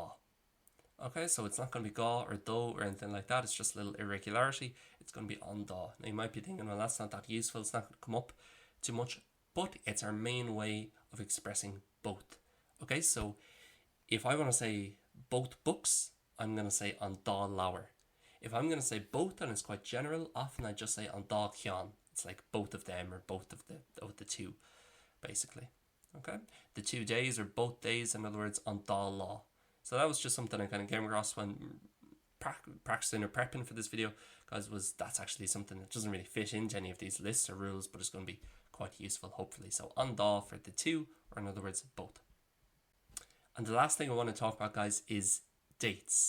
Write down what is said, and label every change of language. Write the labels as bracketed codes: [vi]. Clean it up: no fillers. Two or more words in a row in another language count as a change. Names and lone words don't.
[en] Okay, so it's not going to be ga or do or anything like that. It's just a little irregularity. It's going to be on da. Now you might be thinking, well, that's not that useful. It's not going to come up too much, but it's our main way of expressing both. Okay, so if I want to say both books, I'm going to say [ga] an dá leabhar. [en] If I'm going to say both and it's quite general, often I just say [ga] an dá ceann. [en] It's like both of them or both of the two, basically. Okay, the 2 days or both days, in other words, [ga] an dá lá. [en] So that was just something I kind of came across when practicing or prepping for this video, because that's actually something that doesn't really fit into any of these lists or rules, but it's going to be quite useful, hopefully. So [ga] an dá [en] for the two, or in other words, both. And the last thing I want to talk about, guys, is dates.